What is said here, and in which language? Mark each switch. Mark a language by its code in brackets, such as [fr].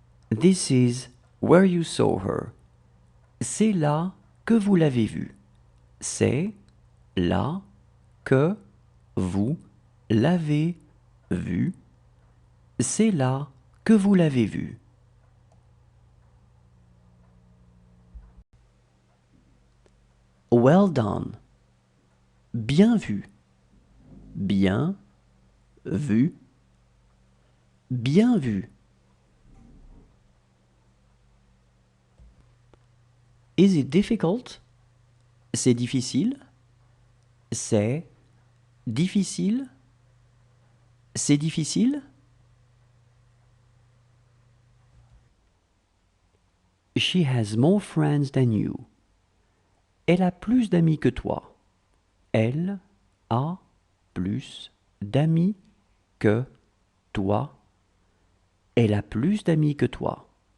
[en] This is where you saw her. [fr] C'est là que vous l'avez vue. C'est là que vous l'avez vue. C'est là que vous l'avez vue. [en] Well done. [fr] Bien vu. Bien vu. Bien vu. [en] Is it difficult? [fr] C'est difficile. C'est difficile. C'est difficile. [en] She has more friends than you. [fr] Elle a plus d'amis que toi. Elle a plus d'amis que toi. Elle a plus d'amis que toi.